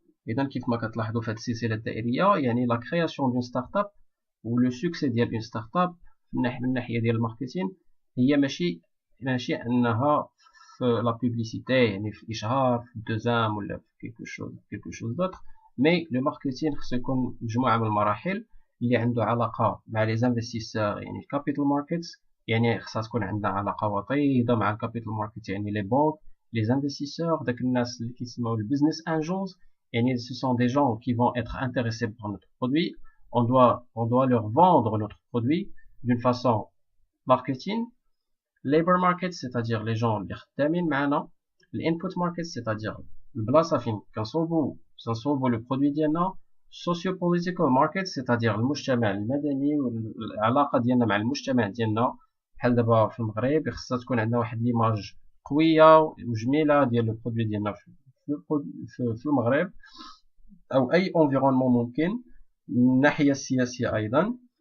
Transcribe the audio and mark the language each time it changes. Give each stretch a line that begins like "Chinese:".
Arabic: اذا كيف ما كتلاحظوا في هذه السلسله الدائريه يعني لا كرياسيون دون ستارت اب ولو سوكسي ديال اون ستارت اب من الناحيه ديال الماركتين هي ماشي انها في لا بوبليسيتي، يعني في الاشهار في الدوزام ولا في كيلكو شوز دوطر. مي لو ماركتين خصو يكون مجموعه من المراحل اللي عنده علاقه مع لي انفستيسور، يعني الكابيتال ماركتس. يعني خصها تكون عندنا علاقه وطيده مع الكابيتال ماركت، يعني لي بانك، لي انفستيسور، داك الناس اللي كيسموا البيزنس انجلز.
French: يعني ce sont des gens qui vont être intéressés par notre produit. On doit leur vendre notre produit d'une façon marketing. labor market c'est-à-dire les gens
Arabic: اللي خدامين معنا. الانبوت market c'est-à-dire البلاصه فين كنصوبوا لو برودوي ديالنا. socio political market c'est-à-dire المجتمع المدني والعلاقه ديالنا مع المجتمع ديالنا. بحال دابا في المغرب خصها تكون عندنا واحد ليماج قويه وجميله ديال لو برودوي ديالنا في المغرب او اي انفيرونمون ممكن من الناحيه السياسيه ايضا.